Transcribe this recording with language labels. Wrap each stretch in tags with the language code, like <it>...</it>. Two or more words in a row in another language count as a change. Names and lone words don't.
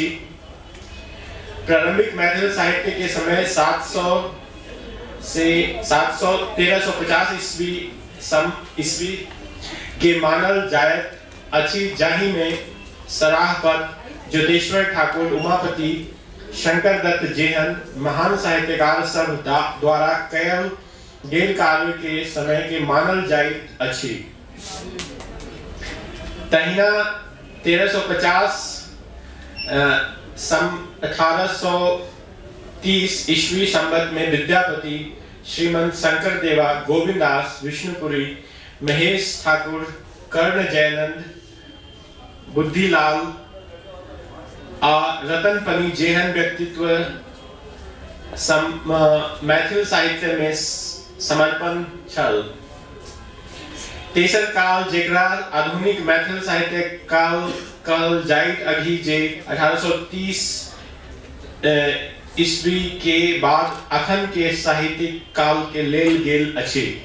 <mai>प्रारंभिक मैथिल साहित्य के समय 700 से 1350 ईस्वी के मानल जायत अछि, जाहि में सराहपद ज्योतेश्वर ठाकुर, उमापति, शंकर दत्त जेहन महान साहित्यकार सब द्वारा कयल गेल कार्य के समय के मानल जाइत अछि। तहिना 1350 1830 ईस्वी संवत में विद्यापति, श्रीमंत शंकर देवा, गोविंदास विष्णुपुरी, महेश ठाकुर, कर्ण जयनंद, बुद्धिलाल रतन पनी जेहन व्यक्तित्व मैथिल साहित्य में समर्पण छल। तेसर काल जेकरा आधुनिक मैथिल साहित्य काल कहल जाइत अघि जे 1830 ईस्वी के बाद अखन के साहित्यिक काल के लेल गेल अछि।</mai>